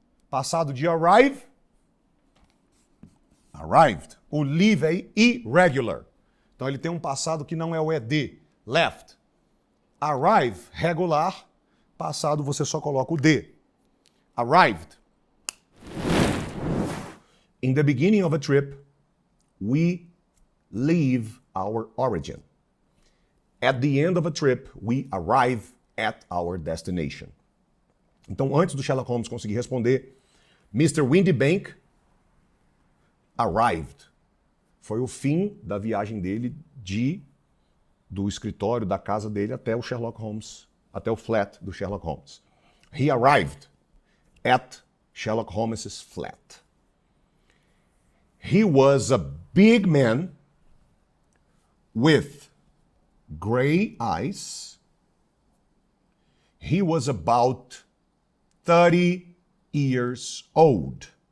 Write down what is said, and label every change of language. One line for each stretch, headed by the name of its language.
Portuguese: Passado de arrive. Arrived. O leave é irregular. Então ele tem um passado que não é o ED. Left. Arrive, regular. Passado você só coloca o D.
English: Arrived. In the beginning of a trip, we leave our origin. At the end of a trip, we arrive at our destination.
Portuguese: Então, antes do Sherlock Holmes conseguir responder, Mr. Windibank arrived. Foi o fim da viagem dele do escritório, da casa dele até o Sherlock Holmes, até o flat do Sherlock Holmes.
English: He arrived at Sherlock Holmes' flat. He was a big man with gray eyes. He was about 30 years old.